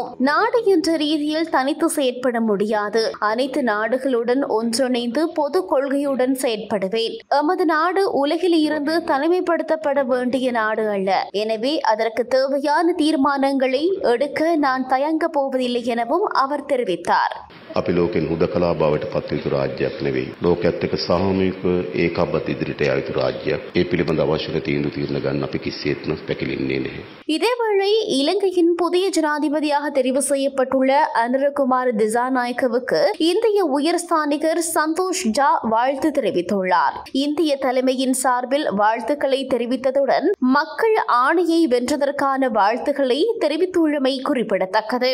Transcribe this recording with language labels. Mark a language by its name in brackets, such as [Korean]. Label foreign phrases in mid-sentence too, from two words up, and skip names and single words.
[Tamil] நாடு என்ற ரீதியில் தனித்து செயற்பட முடியாது. அனைத்து நாடுகளுடன் ஒன்றிணைந்து பொது கொள்கையுடன் செயற்படுவேன். எமது நாடு உலகில் இருந்து தனிமைப்படுத்தப்பட வேண்டிய நாடு அல்ல. எனவே அதற்கு தேவையான தீர்மானங்களை எடுக்க நான் தயங்க போவதில்லை எனவும் அவர் தெரிவித்தார். [Sinhala] අපි ලෝකෙන් හුදකලා බවට පත් යුතු රාජ්‍යයක් නෙවෙයි. ලෝකයේත් එක්ක සාමූහිකව ඒකාබද්ධ ඉදිරියට යා යුතු රාජ්‍යයක්. ඒ පිළිබඳ අවශ්‍ය තීන්දුව తీරන ගන්න අපි කිසිසේත්ම පැකිලෙන්නේ නැහැ. [Tamil] இதேவேளை இலங்கையின் புதிய ஜனாதிபதியாக தெரிவு செய்யப்பட்டுள்ள அனுரகுமார திசாநாயக்கவுக்கு இந்திய உயர்ஸ்தானிகர் சந்தோஷ் ஜா வாழ்த்து தெரிவித்துள்ளார். இந்திய தலைமையின் சார்பில் வாழ்த்துக்களை தெரிவித்ததுடன் மக்கள் ஆணையை வென்றதற்கான வாழ்த்துக்களை தெரிவித்துள்ளமை குறிப்பிடத்தக்கது.